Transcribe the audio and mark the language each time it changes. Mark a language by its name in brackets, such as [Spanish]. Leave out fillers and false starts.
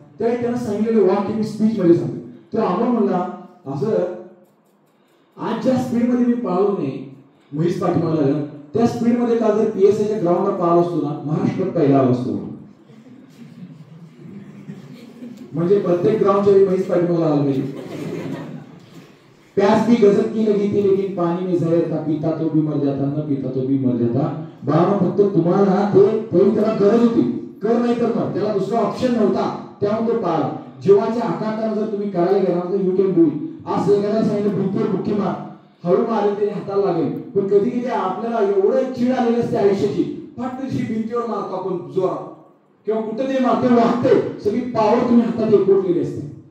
[Marathi] त्यावेळी त्यांना सांगितलेलं वाक्य मी स्पीच मध्ये सांगतो. तर आम्हाला म्हणला असं आज ज्या स्पीड मध्ये मी पळालो नाही म्हैस पाठीमागे लागलं त्या स्पीड मध्ये काल जर PSIच्या ग्राउंडवर पळालो असतो ना महाराष्ट्रात पहिला आलो असतो. म्हणजे प्रत्येक ग्राउंडच्या म्हैस पाठीमागे आला पाहिजे. [Hindi] प्यास भी गजब की लगी थी लेकिन पानी में जहर था, पीता तो भी मर जाता, न पीता तो भी मर जाता. [Marathi] बाबा फक्त तुम्हाला ते त्याला गरज होती, कर नाही तर मर, त्याला दुसरा ऑप्शन नव्हता, त्यामुळे तो पाळला. जीवाच्या आकांताने जर तुम्ही करायला गेला तर [English] You can do it. [Marathi] आज एखाद्याला सांगितलं भिंतीवर बुक्की मार, हळू मारेल तरी हाताला लागेल. पण कधी कधी आपल्याला एवढं चिड आलेली असते आयुष्याची, फाटशी भिंतीवर मारतो आपण जोरात किंवा कुठे ते मारते वाहते, सगळी पॉवर तुम्ही हातात एकवटलेली असते.